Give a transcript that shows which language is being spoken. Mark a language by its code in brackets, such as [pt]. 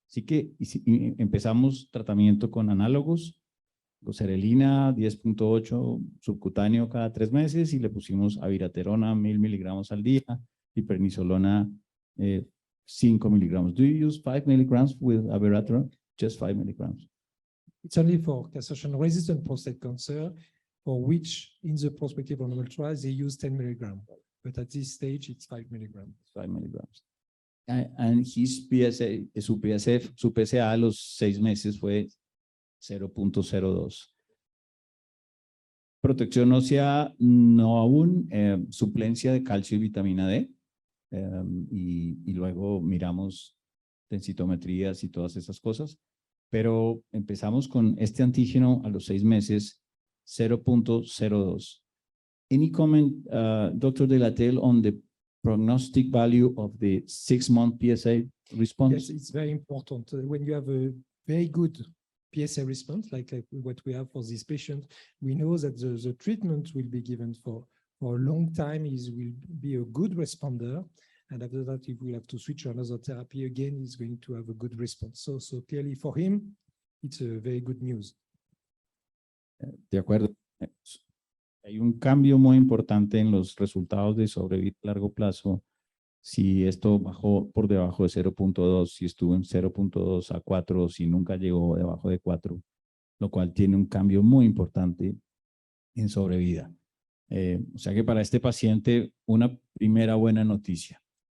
[es] Así que empezamos tratamiento con análogos, goserelina 10.8 subcutáneo cada 3 meses y le pusimos abiraterona 1000 miligramos al día y prednisolona [en] 5 milligrams. Do you use 5 milligrams with abiraterone? Just 5 milligrams. It's only for castration-resistant prostate cancer, for which in the prospective randomized trials they use 10 milligrams. But at this stage, it's 5 milligrams. 5 milligrams. And his PSA, [es] su PSA a los 6 meses fue 0.02. Protección ósea no aún, suplencia de calcio y vitamina D, y luego miramos densitometrías y todas esas cosas, pero empezamos con este antígeno a los 6 meses, 0.02. [en] Any comment, Dr. De La Telle, on the prognostic value of the 6-month PSA response? Yes, it's very important. When you have a very good PSA response, like what we have for this patient, we know that the treatment will be given for a long time, will be a good responder. And after that, if we have to switch to another therapy again, he's going to have a good response. So clearly for him, it's a very good news. [es] De acuerdo. Hay un cambio muy importante en los resultados de sobrevida a largo plazo. Si esto bajó por debajo de 0.2, si estuvo en 0.2 a 4, si nunca llegó debajo de 4, lo cual tiene un cambio muy importante en sobrevida. O sea que para este paciente, una primera buena noticia.